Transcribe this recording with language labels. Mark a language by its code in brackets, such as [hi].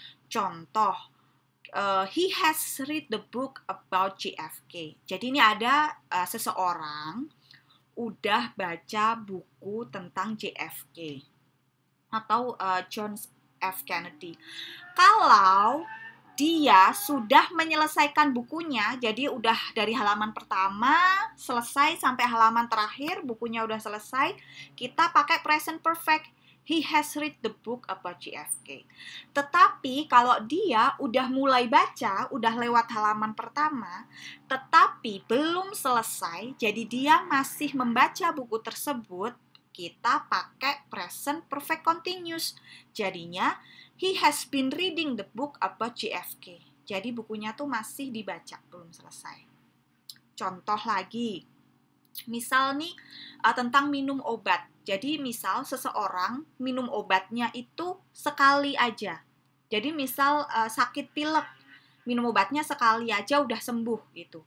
[id] Contoh, [en] he has read the book about JFK. [id] Jadi ini ada seseorang udah baca buku tentang JFK atau John F. Kennedy. Kalau dia sudah menyelesaikan bukunya, jadi udah dari halaman pertama selesai sampai halaman terakhir, bukunya udah selesai, kita pakai present perfect. [en] He has read the book about JFK. [id] Tetapi kalau dia udah mulai baca, udah lewat halaman pertama, tetapi belum selesai, jadi dia masih membaca buku tersebut, kita pakai present perfect continuous. Jadinya, [en] he has been reading the book about JFK. [id] Jadi bukunya tuh masih dibaca, belum selesai. Contoh lagi, misal nih tentang minum obat. Jadi misal seseorang minum obatnya itu sekali aja. Jadi misal sakit pilek, minum obatnya sekali aja udah sembuh gitu.